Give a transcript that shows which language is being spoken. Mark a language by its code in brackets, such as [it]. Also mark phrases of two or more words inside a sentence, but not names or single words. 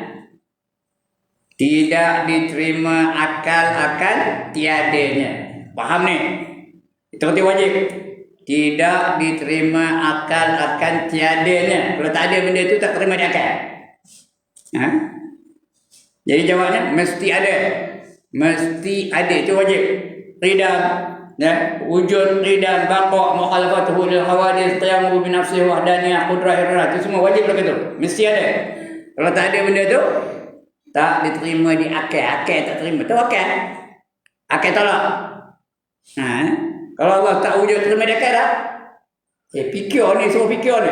[ms] Tidak diterima akal akan tiadanya. Faham ni? Itu arti wajib. Tidak diterima akal akan tiadanya. Kalau tak ada benda itu tak terima di akal. Jadi jawabnya mesti ada. Mesti ada, itu wajib. Qidam, ya, wujud qidam, baqa', [ar] مخالفته للحوادث، قيامه بنفسه وحدانية، قدرة إرادة, [ms] itu semua wajib begitu. Mesti ada. Kalau tak ada benda tu tak diterima di akal. Akal tak terima. Tu akal. Akal tolak. Kalau Allah tak wujud terima di akal tak? Fikir ni, suruh fikir ni.